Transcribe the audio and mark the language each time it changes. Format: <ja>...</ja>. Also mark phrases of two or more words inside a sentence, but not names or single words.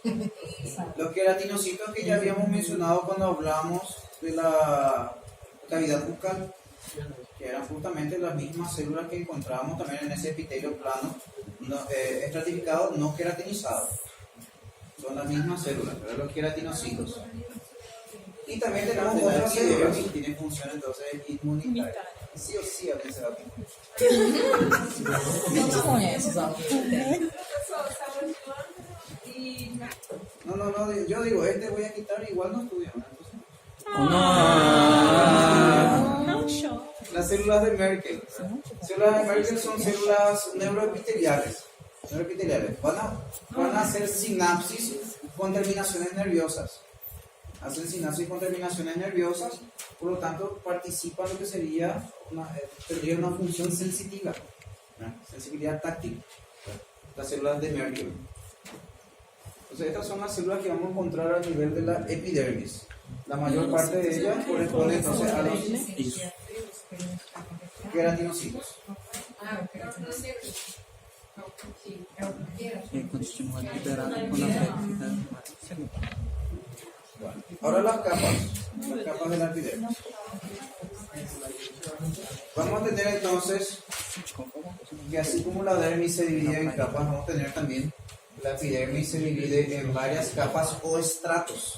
<es>Los queratinocitos que ya habíamos mencionado cuando hablamos de la cavidad bucal, que eran justamente las mismas células que encontramos también en ese epitelio plano, estratificado, no queratinizado. Son las mismas células, pero los queratinocitos. Y también tenemos otras células que tienen función entonces inmunitaria. Sí o sí, a veces va a tener.</es> <pt>Não te conheces, ó.</pt> <es>No, yo digo, voy a quitar, igual no estudio.</es> <pt>Não chora.</pt> <es>Las células de Merkel. Células de Merkel son células neuroepiteliales. Van a hacer sinapsis con terminaciones nerviosas. Hacen sinapsis con terminaciones nerviosas, por lo tanto participan en lo que tendría una función sensitiva, ¿no? Sensibilidad táctil. Las células de Merkel. Entonces estas son las células que vamos a encontrar a nivel de la epidermis. La mayor parte de ellas corresponde entonces a los queratinocitos.</es> <pt>E continua liberado quando a pele fica.</pt> <es>Ahora las capas de la epidermis. Vamos a tener entonces que así como la dermis se divide en capas, vamos a tener también la epidermis se divide en varias capas o estratos.</es>